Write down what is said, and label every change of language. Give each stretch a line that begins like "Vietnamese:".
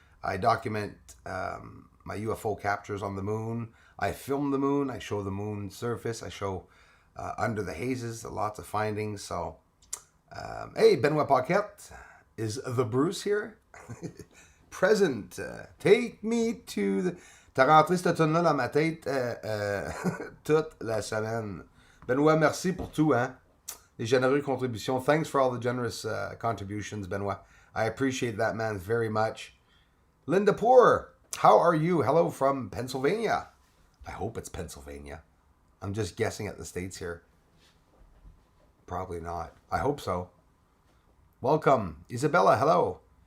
English: I document my UFO captures on the moon. I film the moon. I show the moon's surface. I show under the hazes, lots of findings. So, hey, Benoit Paquette, is the Bruce here? Present. Take me to the...
French: T'as rentré cette tune-là dans ma tête toute la semaine. Benoit, merci pour tout, hein? Les généreuses contributions.
English: Thanks for all the generous contributions, Benoit. I appreciate that, man, very much. Linda Poor, how are you? Hello from Pennsylvania. I hope it's Pennsylvania. I'm just guessing at the states here. Probably not. I hope so. Welcome. Isabella, hello.